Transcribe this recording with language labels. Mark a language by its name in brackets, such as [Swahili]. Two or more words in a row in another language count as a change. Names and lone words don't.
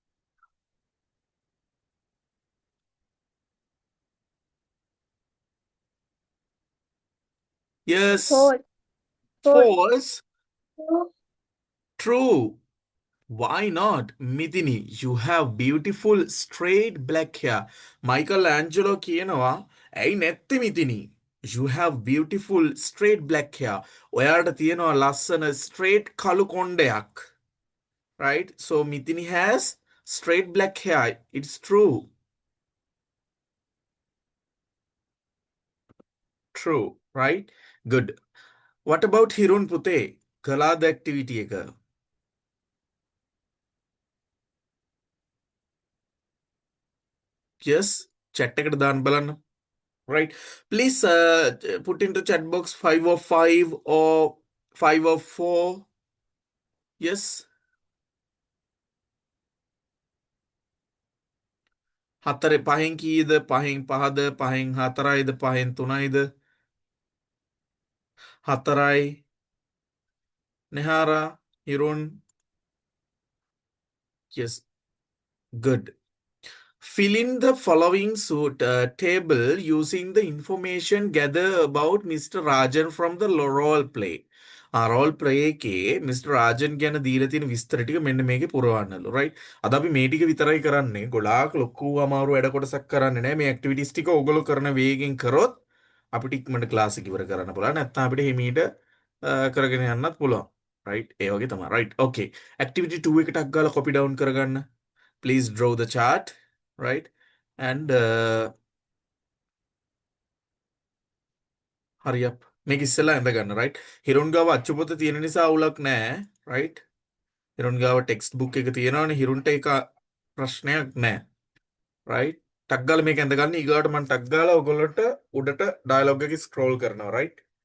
[English] Yes. False. False. False. True. True. Why not? Mithini, you have beautiful straight black hair. [Sinhala] Michelangelo කියනවා ඇයි නැත්තේ මිතිනි? [English] You have beautiful straight black hair. [Sinhala] ඔයාට තියෙනවා ලස්සන straight කළු කොණ්ඩයක්. [English] Right? So Mithini has straight black hair. It's true. True. Right? Good. What about Hirun [Sinhala] පුතේ? කලාද activity එක? [English] Yes. [Sinhala] Chat එකට දාන්න බලන්න. [English] Right. Please put into chat box 5 of 5 or 5 of 4. Yes. [Sinhala] හතරේ පහෙන් කීයද? පහෙන් පහද? පහෙන් හතරයිද? පහෙන් තුනයිද? හතරයි. [English] Nehara, Hirun. Yes. Good. Fill in the following table using the information gathered about Mr. Rajan from the role play. role play [Sinhala] එකේ මිස්ටර් රාජන් ගැන දීලා තියෙන විස්තර ටික මෙන්න මේකේ පුරවන්නලු රයිට්. අද අපි මේ ටික විතරයි කරන්නේ. ගොඩාක් ලොකු අමාරු වැඩ කොටසක් කරන්නේ නැහැ. මේ ඇක්ටිවිටිස් ටික ඕගොල්ලෝ කරන වේගෙන් කරොත් අපිට ඉක්මනට ක්ලාස් එක ඉවර කරන්න පුළුවන්. නැත්නම් අපිට හිමීට කරගෙන යන්නත් පුළුවන්. රයිට්. ඒ වගේ තමයි. රයිට්. ඕකේ. ඇක්ටිවිටි 2 එක ටක් ගාලා [English] copy down [Sinhala] කරගන්න. [English] Please draw the chart. Right. And hurry up. [Sinhala] මේක ඉස්සෙල්ලා ඇඳ ගන්න. right. හිරුන් ගාව අච්චු පොත තියෙන නිසා අවුලක් නැහැ. right. හිරුන් ගාව [English] text book [Sinhala] එක තියෙනවනේ. හිරුන්ට ඒක ප්‍රශ්නයක් නැහැ. right. ටක් ගාලා මේක ඇඳ ගන්න. ඊගාට මම ටක් ගාලා ඔයගොල්ලන්ට උඩට ඩයලොග් එකේ ස්ක්‍රෝල් කරනවා. right.